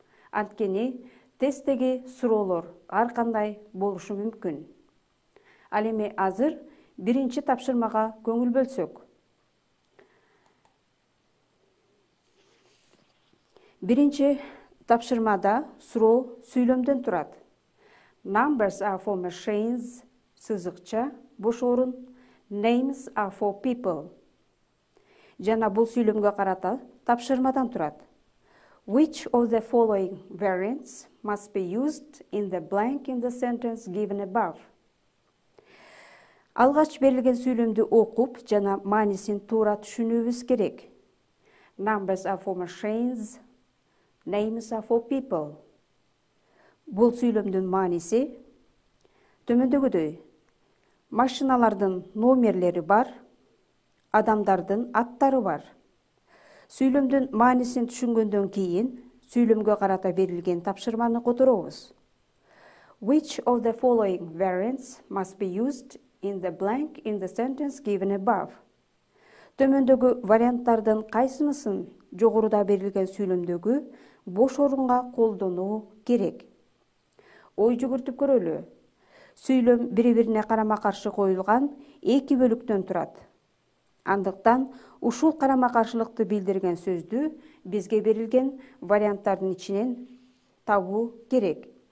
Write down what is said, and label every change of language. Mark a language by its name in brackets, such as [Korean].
[Kyrgyz] Анткени тесттеги суроолор ар кандай болушу мүмкүн. Ал эми азыр биринчи тапшырмага көңүл бөлсөк. Биринчи тапшырмада суроо сүйлөмдөн турат. [English] Numbers are for machines, [Kyrgyz] сызыкча, бош орун, [English] names are for people. [Kyrgyz] Жана бул сүйлөмгө карата тапшырмадан турат. [English] Which of the following variants must be used in the blank in the sentence given above? [Kyrgyz] Алгач берилген сүйлөмдү окуп жана маанисин туура түшүнүүбүз керек. [English] Numbers are for machines, names are for people. [Kyrgyz] Бул сүйлөмдүн мааниси төмөндөгүдөй. Машиналардын номерлери бар, адамдардын аттары бар. Сүйлөмдүн маанисин түшүнгөндөн кийин сүйлөмгө карата берилген тапшырманы которобуз. [English] Which of the following variants must be used in the blank in the sentence given above? [Kyrgyz] Төмөндөгү варианттардын кайсынысын жогоруда берилген сүйлөмдөгү бош орунга колдонуу керек? Ой жүгүртүп көрөлү. Сүйлөм бири-бирине карама-каршы коюлган эки бөлүктөн турат. Андыктан ушул карама-каршылыкты билдирген сөздү бизге берилген варианттардын ичинен табуу керек.